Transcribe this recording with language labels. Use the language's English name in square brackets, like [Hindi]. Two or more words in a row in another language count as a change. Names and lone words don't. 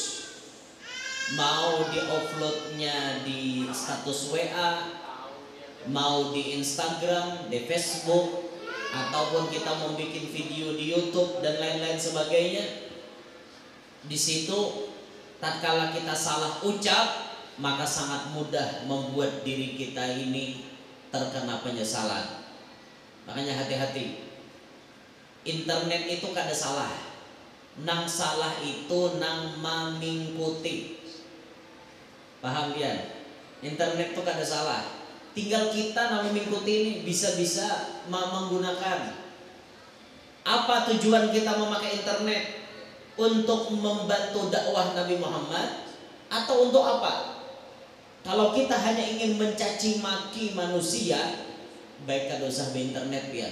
[Indonesian] Mau di uploadnya di status WA, mau di Instagram, di Facebook, ataupun kita mau bikin video di YouTube dan lain-lain sebagainya. Di situ tatkala kita salah ucap, maka sangat mudah membuat diri kita ini terkena penyesalan. Makanya hati-hati. Internet itu kada salah. [Banjar] Nang salah itu nang memingkuti. [Indonesian] Paham ya? Internet itu kada salah. Tinggal kita nang mengikuti ini bisa-bisa menggunakan. Apa tujuan kita memakai internet? Untuk membantu dakwah Nabi Muhammad atau untuk apa? Kalau kita hanya ingin mencaci maki manusia, baik kada usah di internet ya.